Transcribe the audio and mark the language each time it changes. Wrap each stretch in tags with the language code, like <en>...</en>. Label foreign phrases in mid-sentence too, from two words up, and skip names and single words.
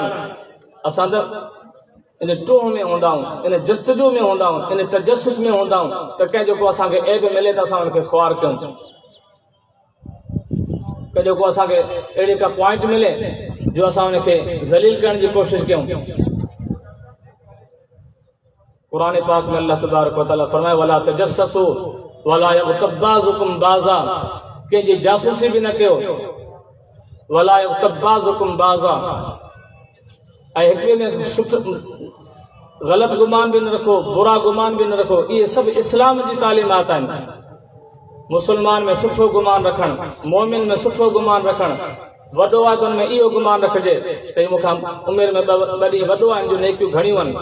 <sd>असां त इन टूह में हूंदा आहियूं, इन जस्तजू में हूंदा आहियूं, इन तजस्सुस में हूंदा आहियूं त कंहिं जेको असांखे ऐब मिले त असां हुनखे ख़्वार कयूं, कंहिं जेको असांखे अहिड़ी का पॉइंट मिले जो असां हुनखे ज़लील करण जी कोशिशि कयूं। क़ुरान पाक में अल्लाह</sd> <ar>تبارك وتعالى</ar> <sd>फरमाए,</sd> <ar>ولا تجسسوا ولا يغتب بعضكم بعضا,</ar> <sd>कंहिंजी जासूसी बि न कयो,</sd> <ar>ولا يغتب بعضكم بعضا,</ar> <sd>ऐं हिक ॿिए में ग़लति गुमान बि न रखो, बुरा गुमान बि न रखो। इहे सभु इस्लाम जी तालीमात आहिनि। मुस्लमान में सुठो गुमान रखणु, मोमिन में सुठो गुमान रखणु, वॾो आहे त हुन में इहो गुमान रखिजे त हीउ मूंखां उमिरि में ॿ ॾींहं वॾो आहे, जो नेकियूं घणियूं आहिनि।</sd>